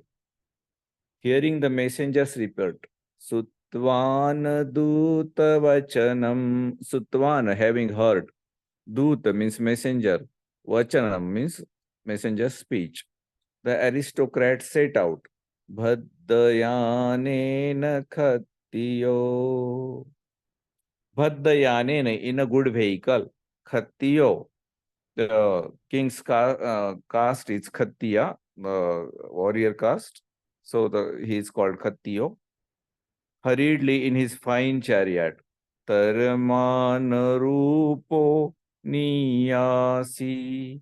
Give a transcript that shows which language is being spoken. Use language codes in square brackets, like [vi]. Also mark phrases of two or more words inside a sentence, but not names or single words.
[en] Hearing the messenger's report, [pi] Sutvana Duta Vachanam. [en] Sutvana, having heard. Duta means messenger. Vachanam means messenger's speech. The aristocrat set out. [pi] Bhaddayanena Khattiyo. [en] Bhaddayanena, in a good vehicle. Khattiyo. The king's caste is Khattiya, warrior caste. So he is called Khattiyo. Hurriedly in his fine chariot. [pi] Tarmanarupo niyasi.